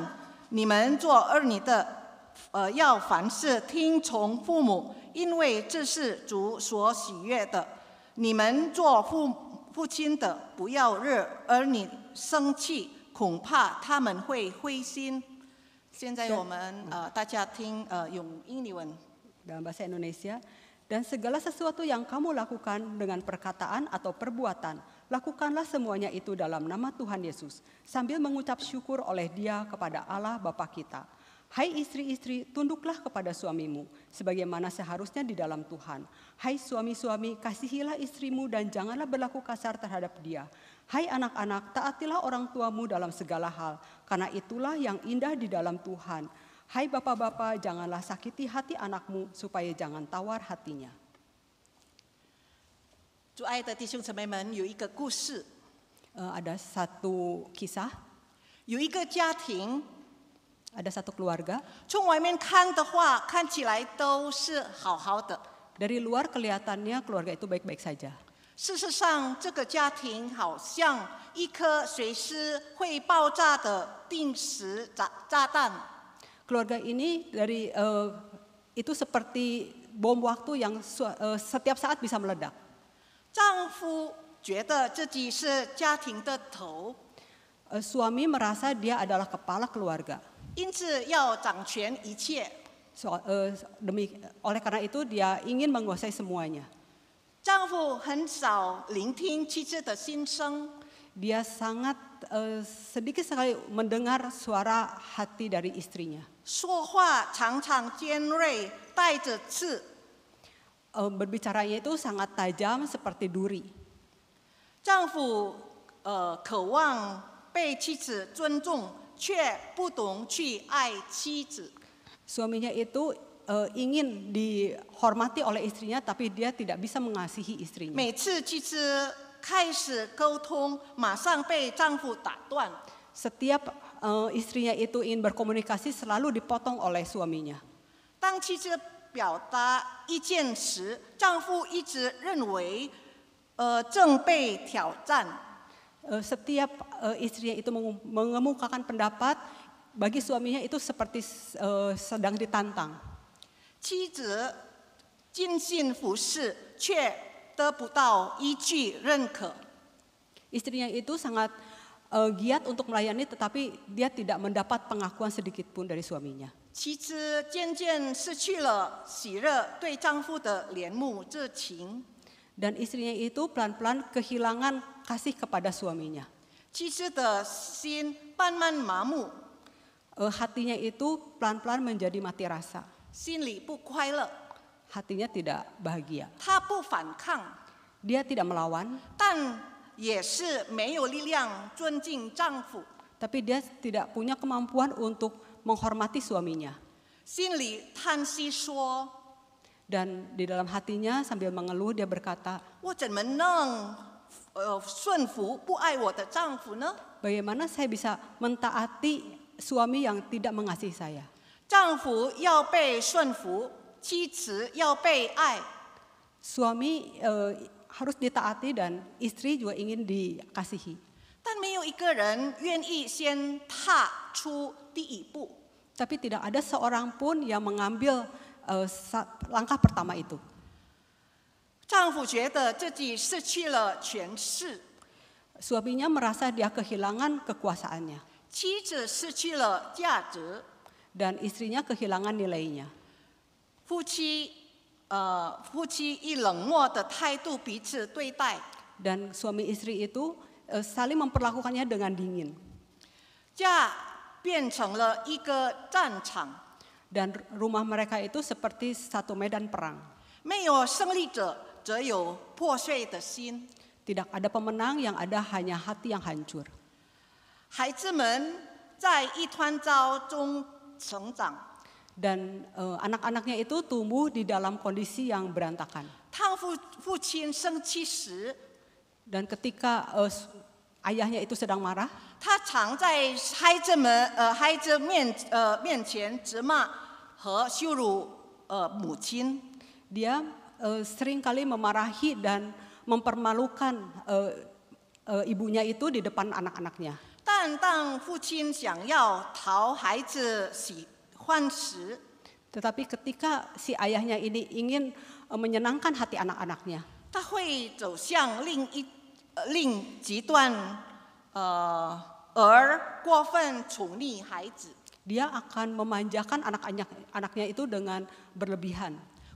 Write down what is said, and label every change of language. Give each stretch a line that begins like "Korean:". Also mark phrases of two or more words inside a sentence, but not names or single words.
Chinese: 你们做儿女的要凡事听从父母，因为这是主所喜悦的。你们做父亲的，不要惹儿女生气，恐怕他们会灰心。现在我们大家听用英文。
Indonesian: Dalam bahasa Indonesia, Dan segala sesuatu yang kamu lakukan dengan perkataan atau perbuatan, lakukanlah semuanya itu dalam nama Tuhan Yesus, sambil mengucap syukur oleh Dia kepada Allah Bapa kita. Hai istri-istri, tunduklah kepada suamimu, sebagaimana seharusnya di dalam Tuhan. Hai suami-suami, kasihilah istrimu dan janganlah berlaku kasar terhadap dia. Hai anak-anak, taatilah orang tuamu dalam segala hal, karena itulah yang indah di dalam Tuhan. Hai bapak-bapak, janganlah sakiti hati anakmu, supaya jangan tawar hatinya.
Chinese: 主爱的弟兄姊妹们，有一个故事，
Indonesian: Ada satu kisah,
Chinese: 有一个家庭，
Indonesian: ada satu keluarga.
Chinese: 从外面看的话，看起来都是好好的。
Indonesian: Dari luar kelihatannya keluarga itu baik-baik saja.
Chinese: 事实上，这个家庭好像一颗随时会爆炸的定时炸弹。
Indonesian: Keluarga ini itu seperti bom waktu yang setiap saat bisa meledak.
Chinese: 丈夫觉得自己是家庭的头，
Indonesian: Suami merasa dia adalah kepala keluarga.
Chinese: 因此要掌权一切。
Indonesian: Oleh karena itu dia ingin menguasai semuanya.
Chinese: 丈夫很少聆听妻子的心声，
Indonesian: Dia sangat sedikit sekali mendengar suara hati dari istrinya.
Chinese: 说话常常尖锐，带着刺。
Indonesian: Berbicaranya itu sangat tajam seperti duri.
Chinese: 丈夫渴望被妻子尊重，却不懂去爱妻子。
Indonesian: Suaminya itu ingin dihormati oleh istrinya, tapi dia tidak bisa mengasihi istrinya.
Chinese: 每次妻子开始沟通，马上被丈夫打断。
Indonesian: Setiap istrinya itu ingin berkomunikasi selalu dipotong oleh suaminya.
Chinese: 当妻子表达意见时，丈夫一直认为，正被挑战。
Indonesian: Setiap istrinya itu mengemukakan pendapat, bagi suaminya itu seperti sedang ditantang.
Chinese: 妻子尽心服侍，却得不到依据认可。
Indonesian: Istrinya itu sangat giat untuk melayani, tetapi dia tidak mendapat pengakuan sedikit pun dari suaminya.
Chinese: 妻子渐渐失去了喜热对丈夫的怜慕之情。
Indonesian: Dan istrinya itu pelan-pelan kehilangan kasih kepada suaminya.
Chinese: 妻子的心慢慢麻木，
Indonesian: Hatinya itu pelan-pelan menjadi mati rasa.
Chinese: 心里不快乐。
Indonesian: Hatinya tidak bahagia.
Chinese: 她不反抗，
Indonesian: Dia tidak melawan,
Chinese: 但也是没有力量尊敬丈夫，
Indonesian: tapi dia tidak punya kemampuan untuk menghormati suaminya.
Chinese: 心里叹息说
Indonesian: Dan di dalam hatinya sambil mengeluh dia berkata,
Chinese: 我怎么能顺服不爱我的丈夫呢？
Indonesian: bagaimana saya bisa mentaati suami yang tidak mengasihi saya?
Chinese: 丈夫要被顺服，妻子要被爱。
Indonesian: Suami harus ditaati dan istri juga ingin dikasihi.
Chinese: 但没有一个人愿意先踏出第一步。
Indonesian: Tapi tidak ada seorang pun yang mengambil langkah pertama itu.
Chinese: 丈夫觉得自己失去了权势，
Indonesian: Suaminya merasa dia kehilangan kekuasaannya
Chinese: 妻子失去了价值，
Indonesian: dan istrinya kehilangan nilainya.
Chinese: 夫妻以冷漠的态度彼此对待，
Indonesian: Dan suami istri itu saling memperlakukannya dengan dingin.
Chinese: 家变成了一个战场，
Indonesian: Dan rumah mereka itu seperti satu medan perang.
Chinese: 没有胜利者，则有破碎的心。
Indonesian: Tidak ada pemenang, yang ada hanya hati yang hancur.
Chinese: 孩子们在一团糟中成长，
Indonesian: Dan anak-anaknya itu tumbuh di dalam kondisi yang berantakan.
Chinese: 当父亲生气时，
Indonesian: Dan ketika ayahnya itu sedang marah,
Chinese: 他常在孩子面前责骂和羞辱母亲。
Indonesian: dia seringkali memarahi dan mempermalukan ibunya itu di depan anak-anaknya.
Chinese: 但当父亲想要讨孩子喜欢时，
Indonesian: Tetapi ketika si ayahnya ini ingin menyenangkan hati anak-anaknya,
Chinese: 他会走向另极端，而过分宠溺孩子，
Indonesian: dia akan memanjakan anaknya itu dengan berlebihan.